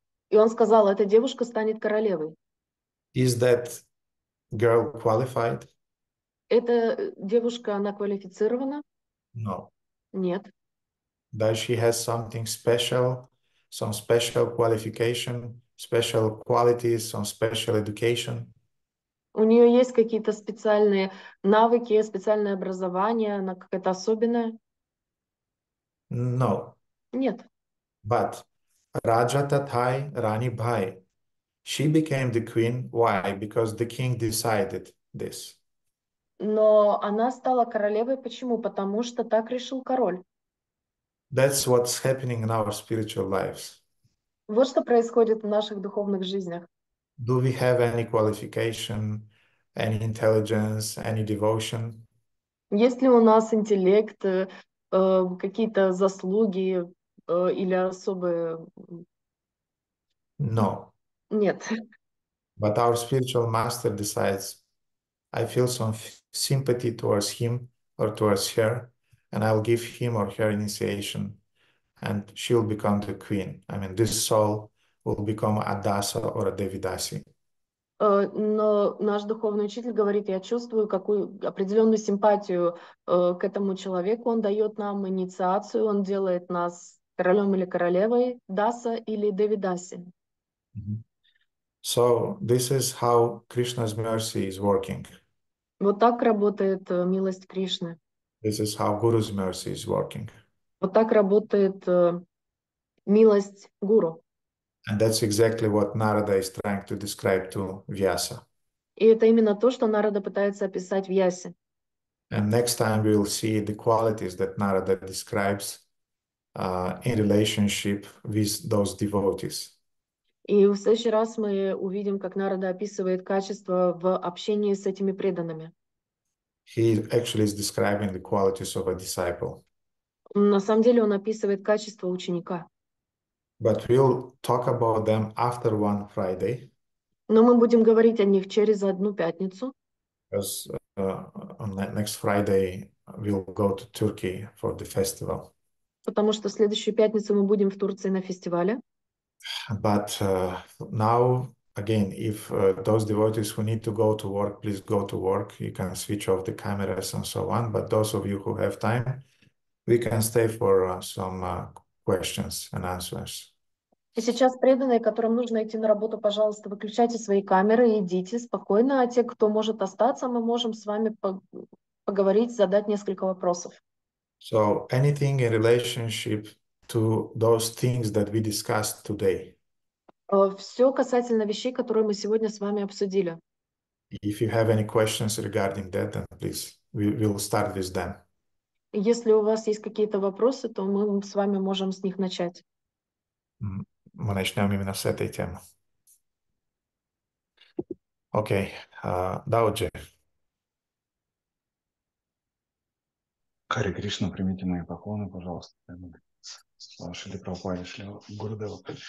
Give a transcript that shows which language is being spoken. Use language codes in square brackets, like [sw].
[ru] И он сказал: эта девушка станет королевой. [en] Is that girl qualified? [ru] Эта девушка, она квалифицирована? [en] No. [ru] Нет. [en] Does she has something special, some special qualification, special qualities, some special education? [ru] У нее есть какие-то специальные навыки, специальное образование, она какая-то особенная? [en] No. [ru] Нет. [en] But [hi] Raja Tathai Rani Bhai, [en] she became the queen. Why? Because the king decided this. [ru] Но она стала королевой. Почему? Потому что так решил король. [en] That's what's happening in our spiritual lives. [ru] Вот что происходит в наших духовных жизнях. [en] Do we have any qualification, any intelligence, any devotion? [ru] Есть ли у нас интеллект, какие-то заслуги или особые? [en] No. [ru] Нет. [en] But our spiritual master decides, I feel some sympathy towards him or towards her, and I'll give him or her initiation, and she'll become the queen. I mean, this soul will become a dasa or a devidasi. [ru] Но наш духовный учитель говорит: я чувствую какую определенную симпатию к этому человеку, он дает нам инициацию, он делает нас королем или королевой, даса или девидаси. [en] So this is how Krishna's mercy is working. [ru] Вот так работает милость Кришны. [en] This is how Guru's mercy is working. [ru] Вот так работает милость гуру. [en] And that's exactly what Narada is trying to describe to Vyasa. [ru] И это именно то, что Нарада пытается описать в Ясе. [en] And next time we will see the qualities that Narada describes in relationship with those devotees. [ru] И в следующий раз мы увидим, как Нарада описывает качества в общении с этими преданными. [en] He actually is describing the qualities of a disciple. [ru] На самом деле он описывает качества ученика. [en] But we'll talk about them after one Friday. [ru] Но мы будем говорить о них через одну пятницу. [en] Because on next Friday we'll go to Turkey for the festival. [ru] Потому что в следующую пятницу мы будем в Турции на фестивале. [en] But now, again, if those devotees who need to go to work, please go to work. You can switch off the cameras and so on. But those of you who have time, we can stay for some questions and answers. [ru] И сейчас преданные, которым нужно идти на работу, пожалуйста, выключайте свои камеры и идите спокойно. А те, кто может остаться, мы можем с вами поговорить, задать несколько вопросов. [en] So anything in relationship to those things that we discussed today. [ru] Все касательно вещей, которые мы сегодня с вами обсудили. [en] If you have any questions regarding that, then please, we will start with them. [ru] Если у вас есть какие-то вопросы, то мы с вами можем с них начать. Мы начнем именно с этой темы. Окей, Дауджи. Харе Кришна, примите мои поклоны, пожалуйста. Шрила Прабхупаде, Шрила Гурудеву.